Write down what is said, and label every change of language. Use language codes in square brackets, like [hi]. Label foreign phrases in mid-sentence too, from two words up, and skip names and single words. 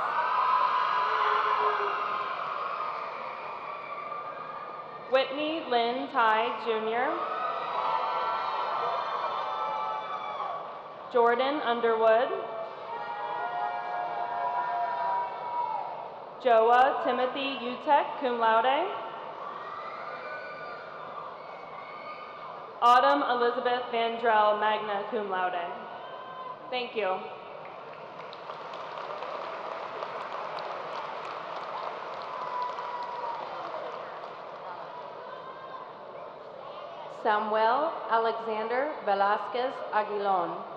[en] Whitney Lynn Ty Jr. Jordan Underwood. Joa Timothy Utek, [la] cum laude. [en] Autumn Elizabeth Vandrell, [la] magna cum laude. [en] Thank you. Samuel Alexander Velasquez Aguilon.